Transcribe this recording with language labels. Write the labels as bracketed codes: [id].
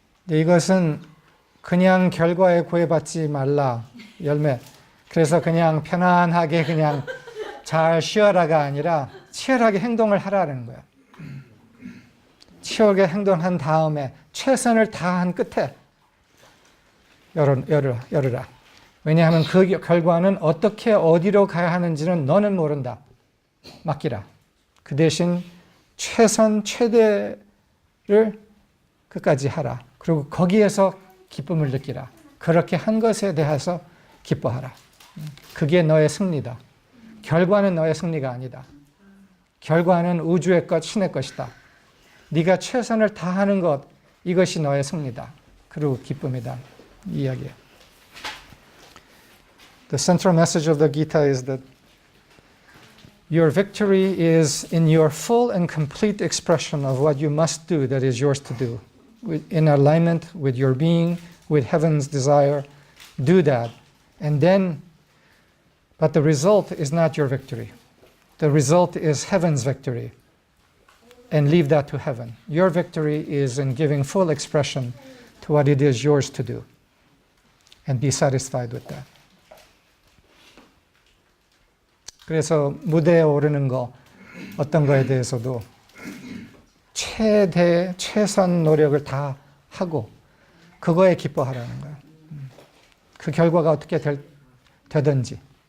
[ko] 이것은 그냥 결과에 구애받지 말라, 열매, 그래서 그냥 편안하게 그냥 잘 쉬어라가 아니라 치열하게 행동을 하라는 거야. 치열하게 행동한 다음에 최선을 다한 끝에 열으라. 왜냐하면 그 결과는 어떻게 어디로 가야 하는지는 너는 모른다. 맡기라. 그 대신 최대를 끝까지 하라. 그리고 거기에서 기쁨을 느끼라. 그렇게 한 것에 대해서 기뻐하라. 그게 너의 승리다. 결과는 너의 승리가 아니다. 결과는 우주의 것, 신의 것이다. 네가 최선을 다하는 것, 이것이 너의 승리다. 그리고 기쁨이다. 이 이야기예요. [en] The central message of the Gita is that your victory is in your full and complete expression of what you must do that is yours to do. In alignment with your being, with heaven's desire, do that. And then, but the result is not your victory. The result is heaven's victory. And leave that to heaven. Your victory is in giving full expression to what it is yours to do. And be satisfied with that. [ko] 그래서 무대에 오르는 거, 어떤 거에 대해서도 최선 노력을 다 하고 그거에 기뻐하라는 거예요. 그 결과가 어떻게 되든지.